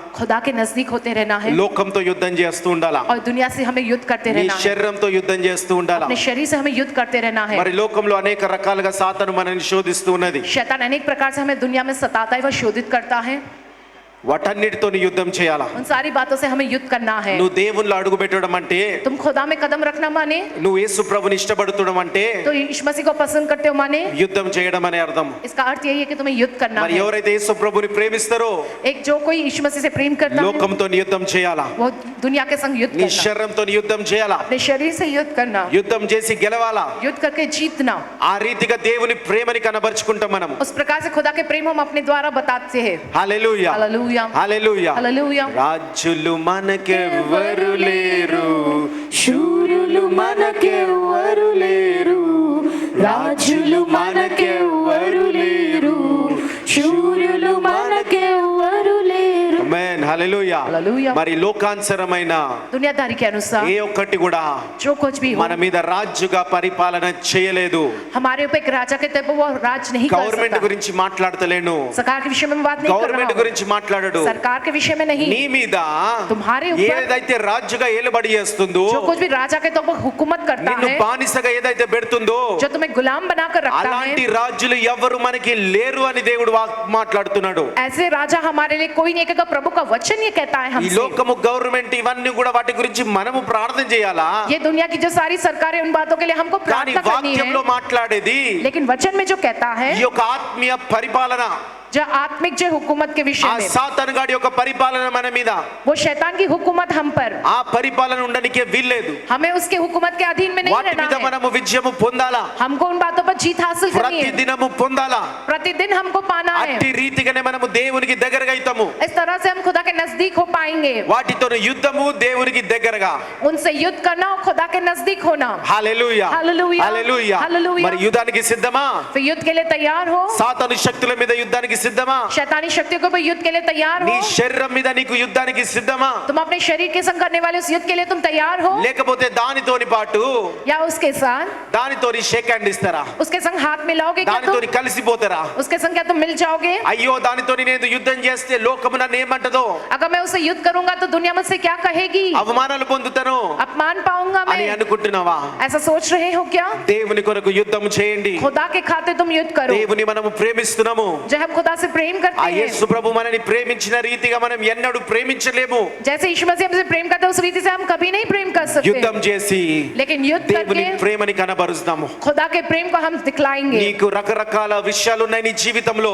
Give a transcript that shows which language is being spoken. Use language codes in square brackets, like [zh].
[hi] खुदा के नजदीक होते रहना है, [te] లోకంతో యుద్ధం చేస్తూ ఉండాలా, [hi] और दुनिया से हमें युद्ध करते [te] నీ [hi] रहना है, [te] శరీరంతో యుద్ధం చేస్తూ ఉండాలా. [hi] अपने शरीर से हमें युद्ध करते रहना है. [te] మరి లోకంలో అనేక రకాలుగా సాతాను మనల్ని శోధిస్తూ ఉన్నది. [hi] शैतान अनेक प्रकार से हमें दुनिया में सताता है, वह शोधित करता है. [te] వాటన్నిటితో యుద్ధం చేయాలా. [hi] उन सारी बातों से हमें युद्ध करना है. [te] నువ్వు దేవునిలో అడుగు పెట్టడం అంటే, [hi] तुम खुदा में कदम रखना माने, [te] నువ్వు యేసు ప్రభుని ఇష్టపడుతుండడం అంటే [hi] तो यीशु मसीह को पसंद करते हो माने, [te] యుద్ధం చేయడం అనే అర్థం. [hi] इसका अर्थ यही है कि तुम्हें युद्ध करना [te] మరి [hi] है. [te] ఎవరైతే యేసు ప్రభుని ప్రేమిస్తారో [hi] एक जो कोई यीशु मसीह से प्रेम करता है, [te] లోకంతో యుద్ధం చేయాలా, [hi] वो दुनिया के संग युद्ध [te] నీ [hi] करना, [te] శరీరంతో యుద్ధం చేయాలా, [hi] अपने शरीर से युद्ध करना, [te] యుద్ధం చేసి గెలవాలా. [hi] युद्ध करके जीतना. [te] ఆ రీతిగా దేవుని ప్రేమని కనబరుచుకుంటాం మనం. [hi] उस प्रकार से खुदा के प्रेम हम अपने द्वारा बताते हैं. [te] హల్లెలూయా, [hi] हालेलुया, [te] హల్లెలూయా. [hi] हालेलुया. [te] రాజులు మనకెవ్వరు లేరు, శూరులు మనకెవ్వరు లేరు, రాజులు మనకెవ్వరు లేరు, శూరులు మనకెవ్వరు లేరు. ఆమేన్. హల్లెలూయా. హల్లెలూయా. మరి లోకానుసారమైన [hi] दुनियादारी के अनुसार [te] ఏ ఒక్కటి కూడా [hi] जो कुछ भी हो, [te] మన మీద రాజుగా పరిపాలన చేయలేదు. [hi] हमारे ऊपर एक राजा के तब वो राज नहीं कर [te] గవర్నమెంట్ [hi] सकता. [te] గురించి మాట్లాడతలేను, [hi] सरकार के विषय में बात नहीं कर [te] గవర్నమెంట్ [hi] रहा हूं. [te] గురించి మాట్లాడడు. [hi] सरकार के विषय में नहीं, [te] నీ మీద [hi] तुम्हारे ऊपर [te] ఏదైతే రాజుగా ఏలుబడి చేస్తుందో, [hi] जो कुछ भी राजा के तो वो हुकूमत करता [te] నిన్ను [hi] है, [te] బానిసగా ఏదైతే పెడుతుందో, [hi] जो तुम्हें गुलाम बनाकर रखता [te] అలాంటి [hi] है, [te] రాజులు ఎవరు మనకి లేరు అని దేవుడు మాట్లాడుతున్నాడు. [hi] ऐसे राजा हमारे लिए कोई नहीं है. प्रभु का वचन ये कहता है [te] ఈ [hi] हमसे. [te] లోకము గవర్నమెంట్ ఇవన్నీ కూడా వాటి గురించి మనము ప్రార్థన చేయాలా, [hi] ये दुनिया की जो सारी सरकारें उन बातों के लिए हमको [te] కానీ [hi] प्रार्थना करनी [te] వాక్యంలో [hi] है, [te] మాట్లాడేది [hi] लेकिन वचन में जो कहता है, [te] ఈ యొక్క ఆత్మీయ పరిపాలన, [hi] जो आत्मिक जो हुकूमत के [te] ఆ [hi] विषय में, [te] సాతాను గాడి యొక్క పరిపాలన మన మీద, [hi] वो शैतान की हुकूमत हम पर, [te] ఆ పరిపాలన ఉండనికే వీల్లేదు. [hi] हमें उसके हुकूमत के अधीन में नहीं [te] వాటి మీద [hi] रहना है. [te] మనము విజయము పొందాలా, [hi] हमको उन बातों पर जीत हासिल करनी [te] ప్రతి [hi] है, [te] దినము పొందాలా. [hi] प्रतिदिन हमको पाना है. [te] అట్టి రీతిగానే మనము దేవునికి దగ్గరగా అవుతాము. [hi] इस तरह से हम खुदा के नजदीक हो पाएंगे. [te] వాటితో యుద్ధము, దేవునికి దగ్గరగా. [hi] उनसे युद्ध करना और खुदा के नजदीक होना. [te] హల్లెలూయా, హల్లెలూయా, హల్లెలూయా. హల్లెలూయా. మరి యుద్ధానికి సిద్ధమా? [hi] फिर युद्ध के लिए तैयार हो. [te] సాతాను శక్తుల మీద యుద్ధానికి సిద్ధమా? [hi] शैतानी शक्तियों को भी युद्ध के लिए तैयार [te] నీ [hi] हो. [te] శరీరం మీద నీకు యుద్ధానికి సిద్ధమా? [hi] तुम अपने शरीर के संग करने वाले उस युद्ध के लिए तुम तैयार हो, [te] లేకపోతే దానితోని పాటు [hi] या उसके साथ [te] దానితోని షేక్ హ్యాండ్ ఇస్తారా? [hi] उसके संग हाथ मिलाओगे क्या तुम? [te] దానితోని కలిసిపోతారా? [hi] उसके संग क्या तुम मिल जाओगे? [te] అయ్యో, దానితోని నేను యుద్ధం చేస్తే లోకము నన్ను ఏమంటదో, [hi] अगर मैं उससे युद्ध करूंगा तो दुनिया मुझसे क्या कहेगी, [te] అవమానాలు పొందుతాను [hi] अपमान पाऊंगा [te] అని [hi] मैं, [te] అనుకుంటున్నావా? [hi] ऐसा सोच रहे हो क्या? [te] దేవుని కొరకు యుద్ధం చేయండి. [hi] खुदा के खाते तुम युद्ध करो. [te] దేవుని మనము ప్రేమిస్తున్నాము. [hi] जब हम खुदा से प्रेम [te] ఆ [hi] करते हैं, [te] యేసు ప్రభు మనని ప్రేమించిన రీతిగా మనం ఎన్నడూ ప్రేమించలేము. [hi] जैसे यीशु मसीह हमसे प्रेम करते हैं उस रीति से हम कभी नहीं प्रेम कर [te] యుద్ధం [hi] सकते, [te] చేసి [hi] लेकिन युद्ध [te] దేవుని [hi] करके [te] ప్రేమని కనబరుస్తాము. [hi] खुदा के प्रेम को हम दिखलाएंगे. [te] నీకు రకరకాల విషయాలు ఉన్నాయి నీ జీవితంలో.